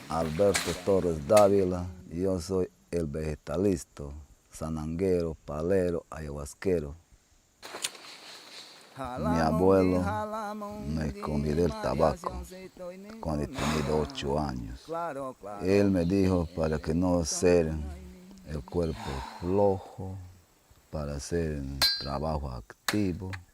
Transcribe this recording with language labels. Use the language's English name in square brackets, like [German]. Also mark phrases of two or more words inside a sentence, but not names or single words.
[Spanish] Alberto Torres Dávila y yo soy el vegetalista, sananguero, palero, ayahuasquero. Mi abuelo me convidó el tabaco cuando tenía 8 años. Él me dijo para que no hacer el cuerpo flojo, para hacer trabajo activo.